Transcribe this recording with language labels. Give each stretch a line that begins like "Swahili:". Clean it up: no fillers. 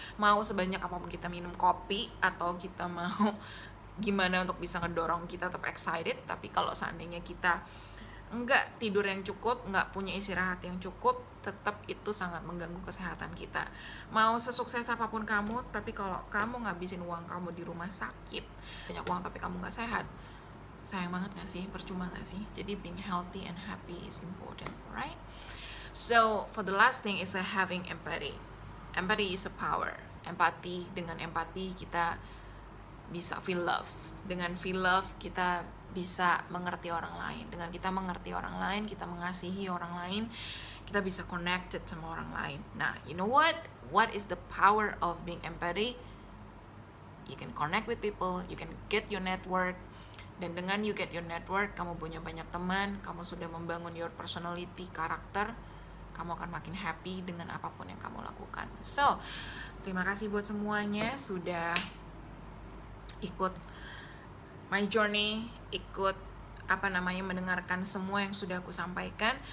Indonesian: Mau sebanyak apapun kita minum kopi, atau kita mau gimana untuk bisa ngedorong kita tetap excited, tapi kalau seandainya kita nggak tidur yang cukup, nggak punya istirahat yang cukup, tetap itu sangat mengganggu kesehatan kita. Mau sesukses apapun kamu, tapi kalau kamu ngabisin uang kamu di rumah sakit, banyak uang tapi kamu nggak sehat, sayang banget gak sih? Percuma gak sih? Jadi
English: being healthy and happy is important, right? So for the last thing is having empathy. Empathy is a power.
Indonesian: Empati, dengan empati kita bisa
English: feel love.
Indonesian: Dengan
English: feel love
Indonesian: kita bisa mengerti orang lain. Dengan kita mengerti orang lain, kita mengasihi orang lain, kita bisa connected sama orang lain.
English: Nah, you know what? What is the power of being empathy? You can connect with people, you can get your network,
Indonesian: dan dengan
English: you get your network,
Indonesian: kamu punya banyak teman, kamu sudah membangun
English: your personality,
Indonesian: karakter, kamu akan makin happy dengan apapun yang kamu lakukan. So, terima kasih buat semuanya sudah ikut
English: my journey,
Indonesian: ikut mendengarkan semua yang sudah aku sampaikan.